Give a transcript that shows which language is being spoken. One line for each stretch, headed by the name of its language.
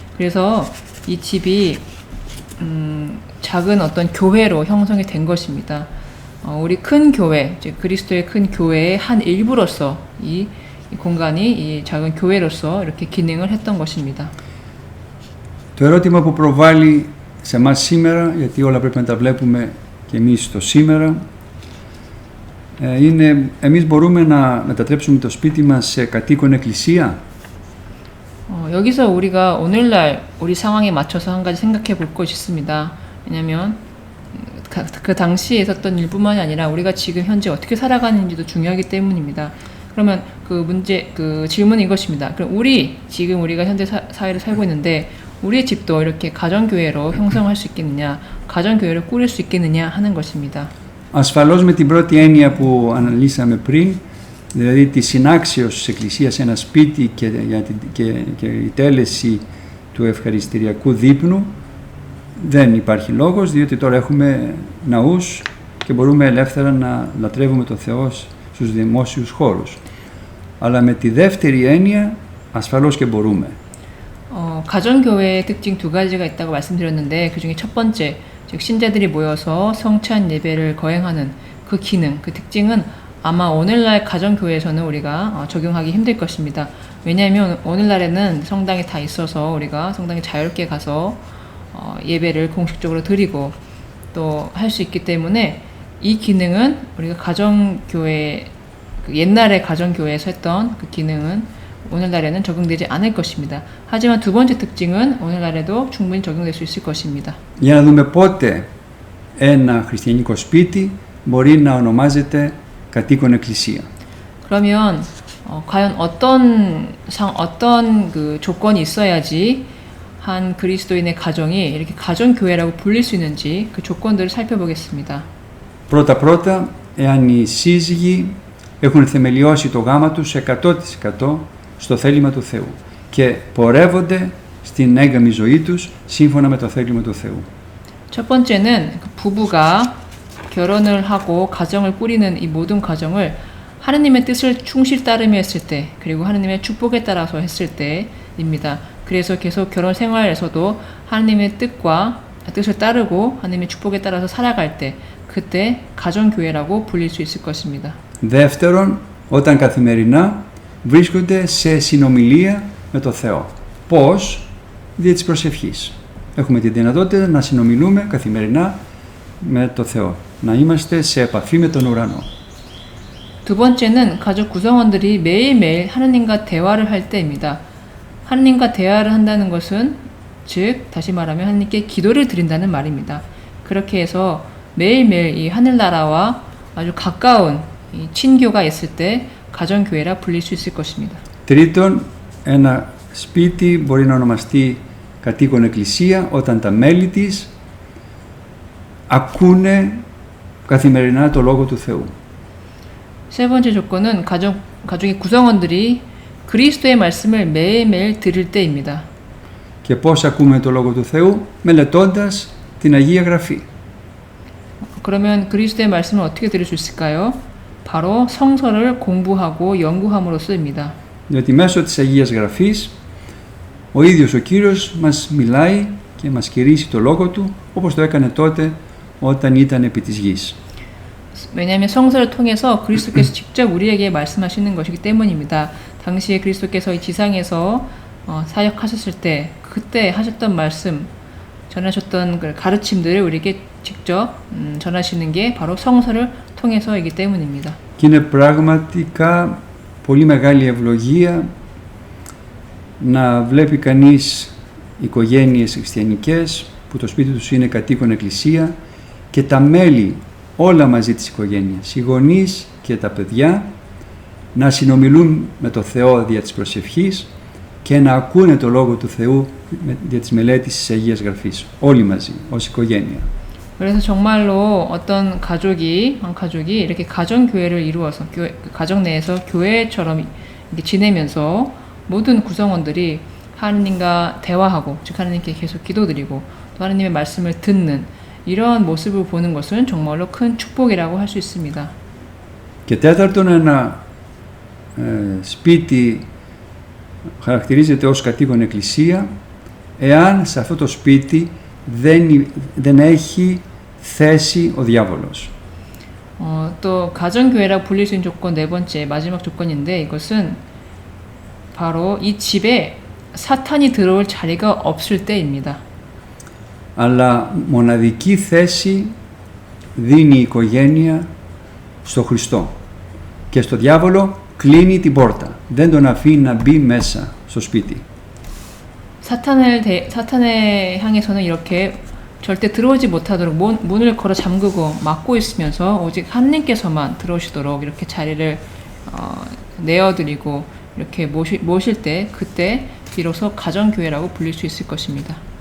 Korean: 그래서 이 집이 작은 어떤 교회로 형성이 된 것입니다. 우리 큰 교회, 즉 그리스도의 큰 교회의 한 일부로서 이 공간이 이 작은 교회로서 이렇게 기능을 했던 것입니다.
Greek: Το ερώτημα που προβάλλει σε εμάς σήμερα, γιατί όλα πρέπει να τα βλέπουμε και εμείς το σήμερα, είναι εμείς μπορούμε να μετατρέψουμε το σπίτι μας σε κατοίκον εκκλησία.
Korean: 여기서 우리가 오늘날 우리 상황에 맞춰서 한 가지 생각해 볼 것이 있습니다. 왜냐하면 그 당시에 있었던 일뿐만이 아니라 우리가 지금 현재 어떻게 살아가는지도 중요하기 때문입니다. 그러면 그 질문은 이것입니다. 그럼 지금 우리가 현재 사회를 살고 있는데 우리의 집도 이렇게 가정교회로 형성할 수 있겠느냐, 가정교회를 꾸릴 수 있겠느냐 하는 것입니다.
Greek: Ασφαλώς με την πρώτη έννοια που αναλύσαμε πριν, δηλαδή τη συνάξεως της Εκκλησίας σε ένα σπίτι και η τέλεση του ευχαριστηριακού δείπνου, δεν υπάρχει λόγος, διότι τώρα έχουμε ναούς και μπορούμε ελεύθερα να λατρεύουμε τον Θεό στους δημόσιους χώρους. Αλλά με τη δεύτερη έννοια, ασφαλώς και μπορούμε.
Korean: 가정교회의 특징 두 가지가 있다고 말씀드렸는데 그 중에 첫 번째, 즉 신자들이 모여서 성찬 예배를 거행하는 그 기능, 그 특징은 아마 오늘날 가정교회에서는 우리가 적용하기 힘들 것입니다. 왜냐하면 오늘날에는 성당이 다 있어서 우리가 성당에 자유롭게 가서 예배를 공식적으로 드리고 또 할 수 있기 때문에 이 기능은 우리가 가정교회, 옛날에 가정교회에서 했던 그 기능은 오늘날에는 적용되지 않을 것입니다. 하지만 두 번째 특징은 오늘날에도 충분히 적용될 수 있을 것입니다.
Greek: Για να δούμε πότε ένα χριστιανικό σπίτι μπορεί να ονομάζεται κατοίκον εκκλησία.
Korean: 그러면 과연 어떤 그 조건이 있어야지 한 그리스도인의 가정이 이렇게 가정교회라고 불릴 수 있는지 그 조건들을 살펴보겠습니다.
Greek: Πρώτα, εάν οι σύζυγοι έχουν θεμελιώσει το γάμα τους 100% στο θέλημα του Θεού και πορεύονται στην έγκαμη ζωή τους σύμφωνα με το θέλημα του Θεού.
Korean: 첫 번째는 그 부부가 결혼을 하고 가정을 꾸리는 이 모든 과정을 하느님의 뜻을 충실 따르며 했을 때, 그리고 하느님의 축복에 따라서 했을 때입니다. 그래서 계속 결혼 생활에서도 하느님의 뜻을 따르고 하느님의 축복에 따라서 살아갈 때, 그때 가정교회라고 불릴 수 있을 것입니다.
Greek: Δεύτερον, όταν καθημερινά βρίσκονται σε συνομιλία με το Θεό. Πώς? Δια της προσευχής. Έχουμε τη δυνατότητα να συνομιλούμε καθημερινά με το Θεό. Να είμαστε σε επαφή με τον ουρανό.
Korean: 두 번째는 가족 구성원들이 매일매일 하느님과 대화를 할 때입니다. 하느님과 대화를 한다는 것은 즉 다시 말하면 하느님께 기도를 드린다는 말입니다. 그렇게 해서 매일매일 이 하늘나라와 아주 가까운 이 친교가 있을 때 가정교회라 불릴 수 있을 것입니다.
Greek: Τρίτον, ένα σπίτι μπορεί να ονομαστεί κατοίκον εκκλησία όταν τα μέλη της ακούνε καθημερινά το Λόγο του Θεού.
Korean: 세 번째 조건은 가족의 구성원들이 그리스도의 말씀을 매일매일 들을 때입니다.
Greek: Και πώς ακούμε το Λόγο του Θεού? Μελετώντας την Αγία Γραφή.
Korean: 그러면 그리스도의 말씀을 어떻게 들을 수 있을까요? 바로 성서를 공부하고 연구함으로써입니다.
Greek: Διότι μέσω της Αγίας Γραφής ο ίδιος ο Κύριος μας μιλάει και μας κηρύσσει το Λόγο Του όπως το έκανε τότε όταν ήταν επί της γης.
Korean: 왜냐하면 성서를 통해서 그리스도께서 직접 우리에게 말씀하시는 것이기 때문입니다. 당시에 그리스도께서 이 지상에서 사역하셨을 때 그때 하셨던 말씀, 전하셨던 그 가르침들을 우리에게 직접 전하시는 게 바로 성서를 통해서이기 때문입니다.
Greek: Και είναι πραγματικά πολύ μεγάλη ευλογία να βλέπει κανείς οικογένειες χριστιανικές που το σπίτι τους είναι κατοίκον εκκλησία και τα μέλη όλα μαζί της οικογένειας, οι γονείς και τα παιδιά, να συνομιλούν με το Θεό δια της προσευχής και να ακούνε το Λόγο του Θεού δια της μελέτης της Αγίας Γραφής, όλοι μαζί, ως οικογένεια.
Korean: 그래서 정말로 어떤 한 가족이 이렇게 가정교회를 이루어서 가정 내에서 교회처럼 이렇게 지내면서 모든 구성원들이 하나님과 대화하고, 즉 하나님께 계속 기도드리고 또 하나님의 말씀을 듣는 이러한 모습을 보는 것은 정말로 큰 축복이라고 할 수 있습니다.
Greek: Και τέταρτον, ένα σπίτι χαρακτηρίζεται ως κατοίκον εκκλησία εάν σε αυτό το σπίτι δεν έχει θέση ο διάβολος.
Korean: 또 가정교회라고 불릴 수 있는 조건 네 번째, 마지막 조건인데 이것은 바로 이 집에 사탄이 들어올 자리가 없을 때입니다.
Greek: Αλλά μοναδική θέση δίνει η οικογένεια στο Χριστό και στο διάβολο κλείνει την πόρτα, δεν τον αφήνει να μπει μέσα στο σπίτι.
Korean: 사탄에 향해서는 이렇게 절대 들어오지 못하도록 문을 걸어 잠그고 막고 있으면서 오직 하나님께서만 들어오시도록 이렇게 자리를 내어드리고 이렇게 모실 때 그때 비로소 가정교회라고 불릴 수 있을 것입니다.